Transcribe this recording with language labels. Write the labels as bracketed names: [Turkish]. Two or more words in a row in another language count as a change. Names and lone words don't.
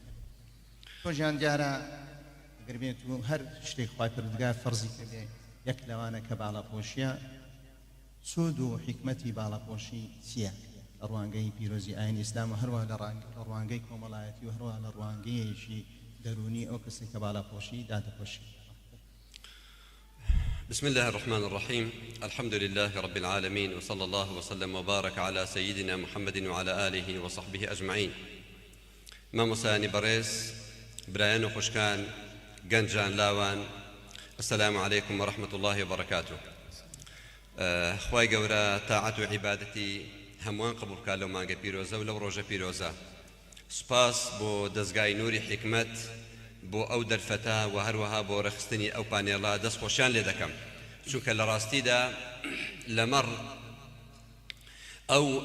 [Central Kurdish] دکتۆر گیان دیارە ئەگەر بێت و هەر شتێک خوای پەروەردگار فەرزی کردێ یەک لەوانە کە باڵەپۆشیە، سود و حکمەتی باڵەپۆشی چییە لە ڕوانگەی پیرۆزی ئاینی ئیسلام و هەروە لە ڕوانگەی کۆمەڵایەتی و هەروە لە ڕوانگەیەکی دەرونی ئەو کەسێک کە باڵەپۆشی دادەپۆشی. [Arabic] بسم الله الرحمن الرحيم الحمد لله رب العالمين وصلى الله وسلم وبارك على سيدنا محمد وعلى آله وصحبه أجمعين. [Central Kurdish] مامۆسایانی بەڕێز، برایان و خوشکان، گەنجان لاوان، [Arabic] السلام عليكم ورحمة الله وبركاته. [Central Kurdish] خوای گەورە تاعەت و عیبادەتی هەمووان قبول بکات لەو مانگە پیرۆزە و لەو ڕۆژە پیرۆزە. سوپاس بۆ دەستگای نووری حکمت بۆ ئەو دەرفەتە و هەروەها بۆ ڕەخستنی ئەو پانێڵە دەستخۆشیان لێ دەکەم، چونکە لە ڕاستیدا لەمەڕ ئەو